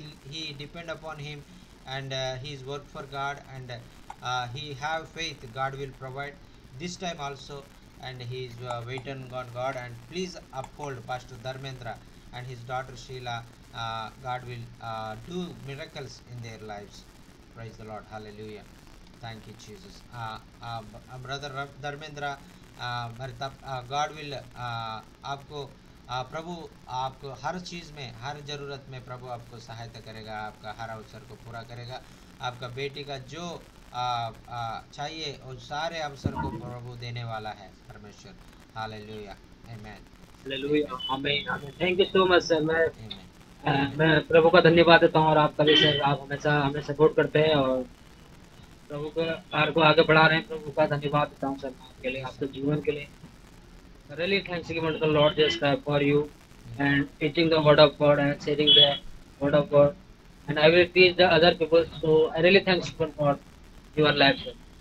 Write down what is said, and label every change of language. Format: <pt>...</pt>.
<en>He depend upon him, and he's work for God, and he have faith. God will provide this time also, and he is waiting on God. And please uphold Pastor Dharmendra and his daughter Sheila. God will do miracles in their lives. Praise the Lord. Hallelujah. Thank you, Jesus.</en> <hi>Brother Dharmendra,</hi> <en>God will</en> <hi>आपको प्रभु आपको हर चीज़ में, हर ज़रूरत में प्रभु आपको सहायता करेगा, आपका हर अवसर को पूरा करेगा। आपका बेटी का जो चाहिए उस सारे अवसर को प्रभु देने वाला है परमेश्वर। हालेलुया, आमेन, हालेलुया, आमीन, आमीन।</hi> <en>Thank you so much sir.</en> <hi>आमेन। मैं प्रभु का धन्यवाद देता हूँ, और आपका भी सर, आप हमेशा हमें सपोर्ट करते हैं और प्रभु के कार्य को आगे बढ़ा रहे हैं। प्रभु का धन्यवाद देता हूँ सर मैं आपके लिए, आपके जीवन के लिए।</hi> <en>Really thanks to Lord Jesus Christ for you and teaching the word of God and sharing the word of God, and I will teach the other people. So I really thanks for your life, sir.</en>